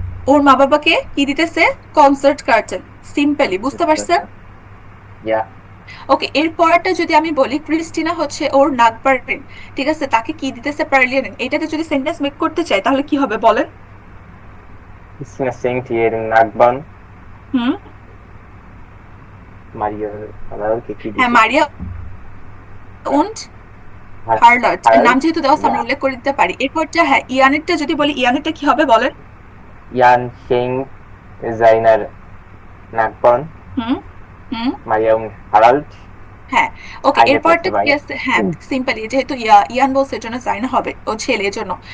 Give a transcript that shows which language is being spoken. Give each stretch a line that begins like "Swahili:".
Bangla: ওর মা বাবাকে কি দিতেছে? Concert curtain. সিম্পলি বুঝতে পারছেন? ওকে, এর পরেরটা যদি আমি বলি ক্রিস্টিনা হচ্ছে ওর নাগবারেন, ঠিক আছে, তাকে কি দিতেছে? পার্লিয়ান। এটাতে যদি সেন্টেন্স মেক করতে চাই তাহলে কি হবে বলেন?
German: Christina singt ihren Nachbarn. Maria,
Bangla: হ্যাঁ, মারিয়া und হার্লাট নাম যেহেতু দেওয়া আছে আমরা উল্লেখ করে দিতে পারি। এরপরটা হ্যাঁ ইয়ানেরটা যদি বলি ইয়ানেরটা কি হবে বলেন?
German: Jan singt seiner Nachbarn. Maria und Harald.
Bangla: হ্যাঁ, ওকে, এরপরটা কি আছে? হ্যাঁ, সিম্পলি যেহেতু ইয়ান বলছে এর জন্য সাইন হবে, ও ছেলের জন্য।